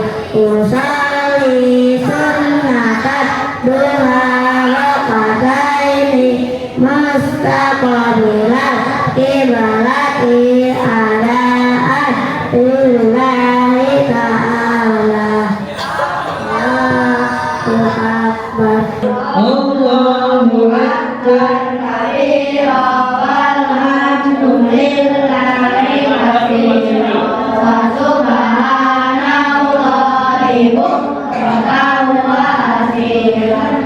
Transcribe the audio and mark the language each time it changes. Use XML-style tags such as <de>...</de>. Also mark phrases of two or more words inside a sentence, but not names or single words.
<ar>أصلي سنة الضحى ركعتين مستقبل القبلة أداء لله تعالى. الله أكبر. الله أكبر كبيرا والحمد لله كثيرا وسبحان الله بكرة وأصيلا.</ar>